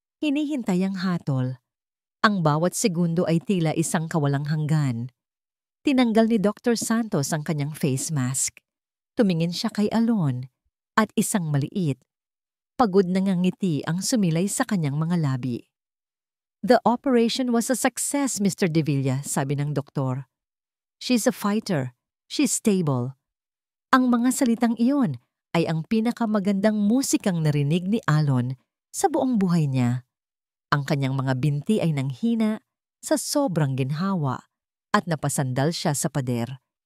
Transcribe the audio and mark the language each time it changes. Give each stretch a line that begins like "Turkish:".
Filipino: Hinihintay ang hatol. Ang bawat segundo ay tila isang kawalang hanggan. Tinanggal ni Dr. Santos ang kanyang face mask. Tumingin siya kay Alon at isang maliit, pagod na ngiti ang sumilay sa kanyang mga labi.
English: "The operation was a success, Mr. De Villa,"
Filipino: sabi ng doktor.
English: "She's a fighter. She's stable."
Filipino: Ang mga salitang iyon ay ang pinakamagandang musikang narinig ni Alon sa buong buhay niya. Ang kanyang mga binti ay nanghina sa sobrang ginhawa at napasandal siya sa pader.